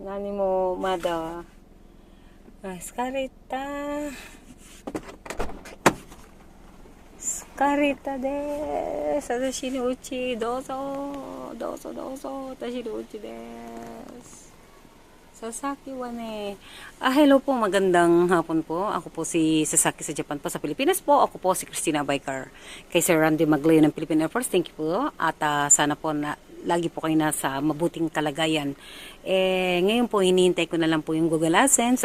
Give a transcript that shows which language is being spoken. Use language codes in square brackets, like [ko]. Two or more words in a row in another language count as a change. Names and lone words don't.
[ja] 何もまだ。疲れた。疲れたです。私のうち、どうぞ。どうぞどうぞ。私のうちです。Sasaki Wane. [tl] Hello po, magandang hapon po. Ako po si Sasaki sa Japan po, sa Pilipinas po. Ako po si Christina Baikar. Kay Sir Randy Maglayo ng Philippine Air Force. [en] Thank you [tl] po. At sana po na lagi po kayo nasa mabuting kalagayan. Ngayon po, hinihintay ko na lang po yung Google AdSense.